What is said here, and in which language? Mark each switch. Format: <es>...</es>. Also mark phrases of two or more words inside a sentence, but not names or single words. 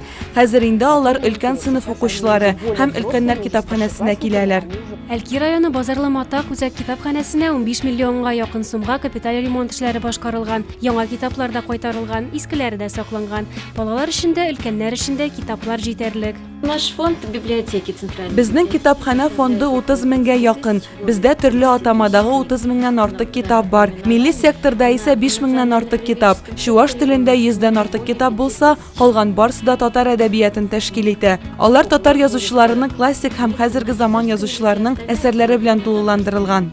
<tt>Хәзер инде алар өлкән сыйныф укучылары һәм өлкәннәр китапханәсенә киләләр. Әлки районы Базарлы-Матак үзәк китапханәсенә 15 миллионга якын сумга капиталь ремонт эшләре башкарылган. Яңа китаплар да кайтарылган, искеләре дә сакланган. Балалар өчен дә, өлкәннәр өчен дә китаплар җитәрлек.</tt> <ru>наш фонд библиотеки центральной.</ru> <tt>Безнең китапханә фонды 30 меңгә якын. Бездә төрле атамадагы 30 меңнән артык китап бар. Милли секторда исә 5 меңнән артык китап. Чуаш телендә 100дән артык китап булса, калган барысы да татар әдәбиятын тәшкил итә. Алар татар язучыларының классик һәм хәзерге заман язучыларының әсәрләре белән тулыландырылган.</tt>